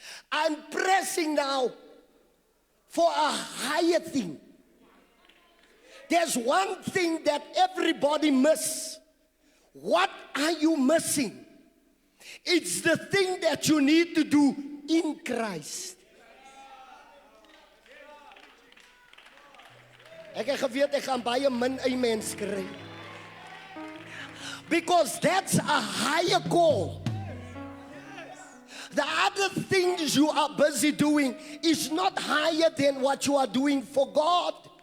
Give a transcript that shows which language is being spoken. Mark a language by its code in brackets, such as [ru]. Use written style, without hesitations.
[en] I'm pressing now for a higher thing. There's one thing that everybody misses. What are you missing? It's the thing that you need to do in Christ. [af] Ek het geweet ek gaan baie min amens kry. [en] Because that's a higher call. The other things you are busy doing is not higher than what you are doing for God.